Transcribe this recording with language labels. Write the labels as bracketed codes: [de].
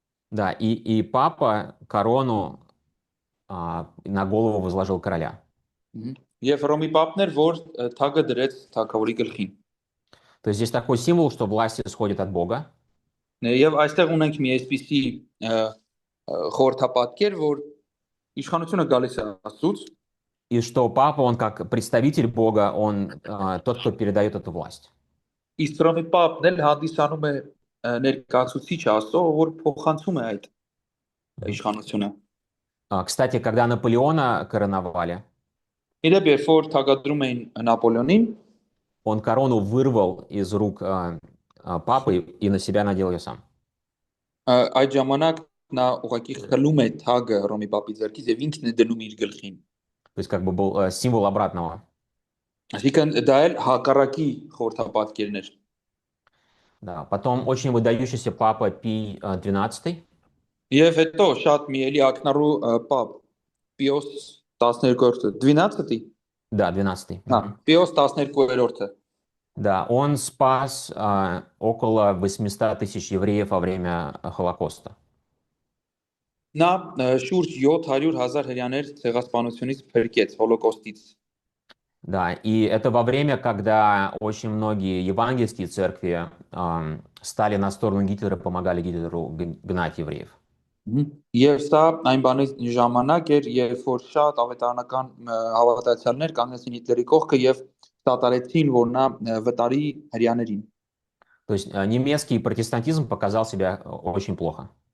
[ru] Да, и папа корону на голову возложил короля. [hy] եւ Հռոմի պապն էր, որ թագը դրեց թագավորի գլխին։ [ru] То есть здесь такой символ, что власть исходит от Бога. [hy] Եվ այստեղ ունենք մի այսպիսի խորհրդապատկեր, որ իշխանությունը գալիս է Աստծուց, [ru] И что папа, он как представитель Бога, он тот, кто передает эту власть. [hy] իսկ Հռոմի պապն էլ հանդիսանում է ներկայացուցիչ Աստծո, որ փոխանցում է այդ իշխանությունը։ [ru] Кстати, когда Наполеона короновали, [hy] Իրեւ երբ որ թագադրում էին Նապոլեոնին, [ru] он корону вырвал из рук папы и на себя надел ее сам. [hy] այդ ժամանակ նա ուղղակի խլում է թագը Հռոմի պապի ձեռքից եւ ինքն է դնում իր գլխին։ [ru] То есть как бы был символ обратного. [hy] Այսինքն դա էլ հակառակի խորհրդապատկերն էր։ [ru] Да. Потом очень выдающийся папа Пий XII. [hy] Եվ հետո շատ մի էլի ակնառու պապ Պիոս 12-րդը, 12-ի։ [ru] Да, 12. [hy] Պիոս 12-րդը։ [ru] Да, он спас около 800 тысяч евреев во время Холокоста. [hy] Նա շուրջ 700,000 հрьяաներ ցեղասպանությունից փրկեց հոլոկոստից։ [ru] Да, и это во время, когда очень многие евангельские церкви стали на сторону Гитлера, помогали Гитлеру гнать евреев. [hy] Եվ սա այն բանի ժամանակ էր, երբ որ շատ ավետարանական հավատացյալներ կանգնեցին Հիտլերի կողքը եւ տատարեցին, որ նա վտարի հрьяաներին։ [ru] То есть немецкий протестантизм показал себя очень плохо.